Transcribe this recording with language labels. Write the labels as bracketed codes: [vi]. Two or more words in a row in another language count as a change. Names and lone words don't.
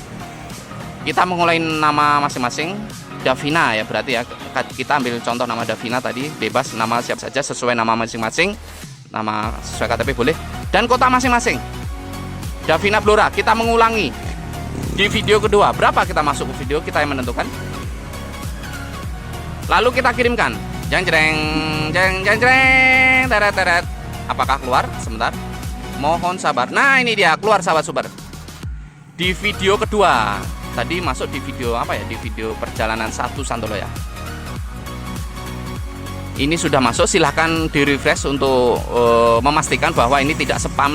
[id] Kita mengulangi nama masing-masing. Davina ya, berarti ya kita ambil contoh nama Davina tadi, bebas nama siapa saja sesuai nama masing-masing, nama sesuai KTP boleh, dan kota masing-masing. Davina Blora, kita mengulangi di video kedua. Berapa kita masuk ke video, kita yang menentukan. Lalu kita kirimkan. Jeng jeng jeng jeng jeng, teret teret. Apakah keluar? Sebentar, mohon sabar. Nah, ini dia keluar, sahabat super. Di video kedua tadi masuk di video apa ya, di video perjalanan 1 Santolo ya. Ini sudah masuk, silahkan di refresh untuk memastikan bahwa ini tidak spam.